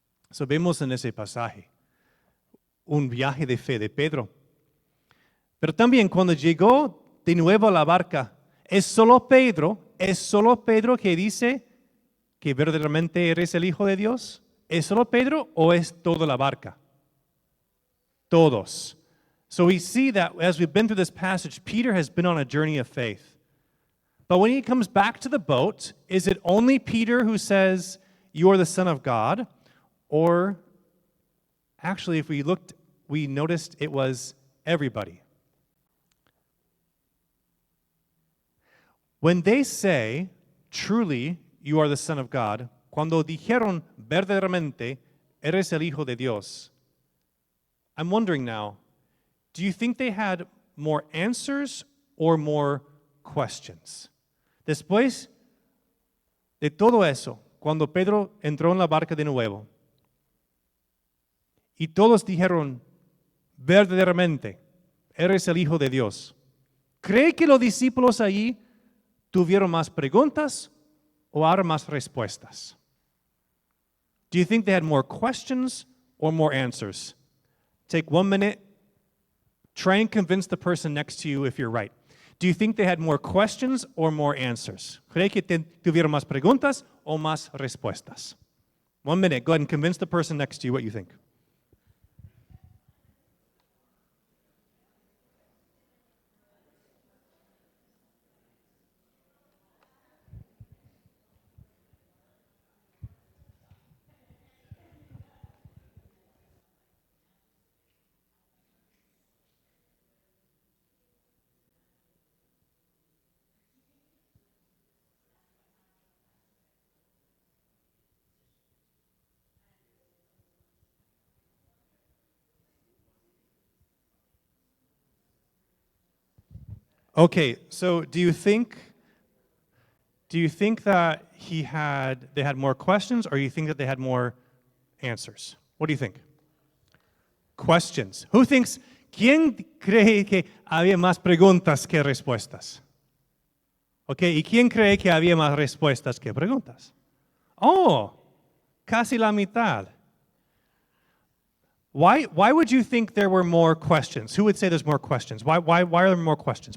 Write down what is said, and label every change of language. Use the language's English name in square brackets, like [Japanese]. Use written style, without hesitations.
[Spanish] So, vemos en ese pasaje un viaje de fe de Pedro. Pero también cuando llegó de nuevo a la barca, es solo Pedro ¿Es solo Pedro que dice que verdaderamente eres el Hijo de Dios? ¿Es solo Pedro o es toda la barca? Todos. [English] So we see that as we've been through this passage, Peter has been on a journey of faith. But when he comes back to the boat, is it only Peter who says, "You are the Son of God"? Or actually, if we looked, we noticed it was everybody. When they say, "Truly, you are the Son of God," [Spanish] cuando dijeron verdaderamente, eres el Hijo de Dios, [English] I'm wondering now, do you think they had more answers or more questions? [Spanish] Después de todo eso, cuando Pedro entró en la barca de nuevo, y todos dijeron, verdaderamente, eres el Hijo de Dios, ¿cree que los discípulos allí tuvieron más preguntas o ahora más respuestas? [English] Do you think they had more questions or more answers? Take 1 minute. Try and convince the person next to you if you're right. Do you think they had more questions or more answers? [Spanish] ¿Cree que tuvieron más preguntas o más respuestas? [English] 1 minute. Go ahead and convince the person next to you what you think. Okay, so do you think that they had more questions, or you think that they had more answers? What do you think? Questions. [Spanish] ¿Quién cree que había más preguntas que respuestas? Okay, ¿y quién cree que había más respuestas que preguntas? Oh, casi la mitad. [English] Why would you think there were more questions? Who would say there's more questions? Why are there more questions?